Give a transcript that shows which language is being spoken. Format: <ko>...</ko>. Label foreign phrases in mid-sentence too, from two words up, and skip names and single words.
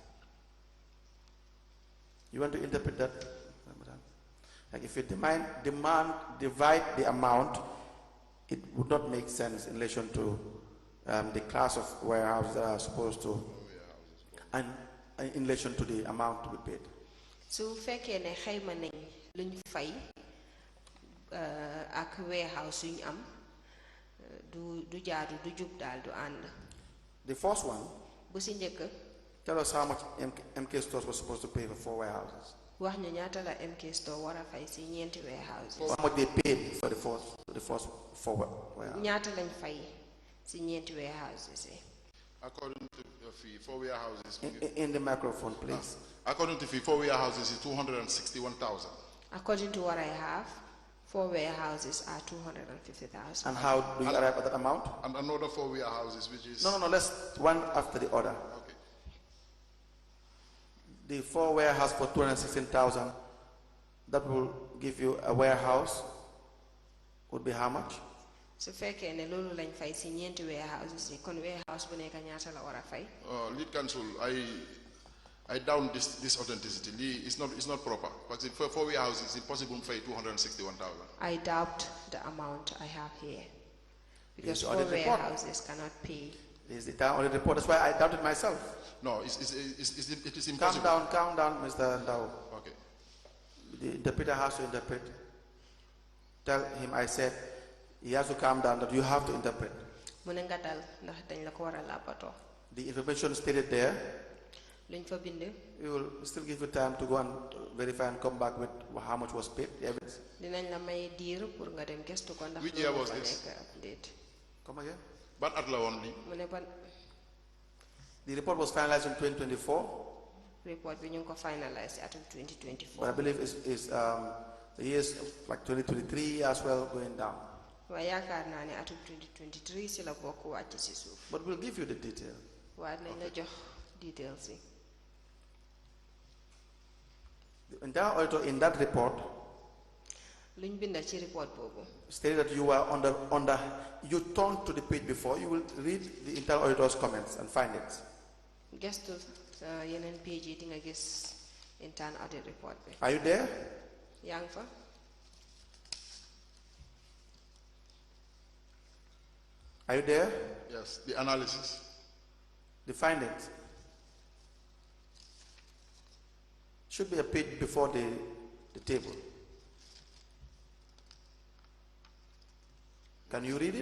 <en>You want to interpret that? Like if you divide the amount, it would not make sense in relation to the class of warehouses that are supposed to, and in relation to the amount to be paid. So,</en> <wo>fekkee ne xayma nañ luñ fay ak warehouse yuñ am du jaadu du jub daal du ànd.</wo> <en>The first one.</en> <wo>Bu si njëkk.</wo> <en>Tell us how much MK stores were supposed to pay for 4 warehouses.</en> <wo>Wax ñu ñaata la MK store war a fay si ñeenti warehouses.</wo> <en>How much they paid for the first 4 warehouses.</en> <wo>ñaata lañ fay si ñeenti warehouses.</wo> <en>According to the fee, 4 warehouses. In the microphone, please. According to fee, 4 warehouses is $261,000. According to what I have, 4 warehouses are $250,000. And how do you arrive at that amount? And another 4 warehouses, which is no. Let's one after the other. Okay. The 4 warehouse for $216,000. That will give you a warehouse. Would be how much?</en> <wo>So fekkee ne loolu lañ fay si ñeenti warehouses yi kon warehouse bu nekk ñaata la war a fay.</wo> <en>Lead counsel, I doubt this authenticity. It's not proper. Because for 4 warehouses, it's impossible to pay $261,000. I doubt the amount I have here. Because 4 warehouses cannot pay. Is the down on the report? That's why I doubted myself. No, it is impossible. Calm down, Mr. Ndow. Okay. The interpreter has to interpret. Tell him I said he has to calm down, that you have to interpret.</en> <wo>Mu ne nga dal ndax dañ la ko war a làppatoo.</wo> <en>The information stated there.</en> <wo>Luñ fa bind.</wo> <en>We will still give you time to go and verify and come back with how much was paid, the evidence.</en> <wo>Dinañ la may diir pour nga dem gëstu ko ndax.</wo> <en>Which year was this? Come again?</en> <wo>Ban at la woon lii? Mu ne ban.</wo> <en>The report was finalized in 2024.</en> <wo>Report bi ñu ngi ko finalize atum 2024.</wo> <en>But I believe the years like 2023 as well going down.</en> <wo>Waaye yaakaar naa ne atum 2023 si la bokk wàcc si suuf.</wo> <en>But we'll give you the detail.</en> <wo>Waaye nañ la jox details yi.</wo> <en>The entire auditor in that report</en> <wo>luñ binda ci report boobu.</wo> <en>stated that you were under you turn to the page before, you will read the internal auditor's comments and find it.</en> <wo>Gestu yeneen page yi di nga gis</wo> <en>internal audit report</en> <wo>bi.</wo> <en>Are you there?</en> <wo>Yaa ngi fa.</wo> <en>Are you there? Yes, the analysis. The findings. Should be a page before the table. Can you read it?</en>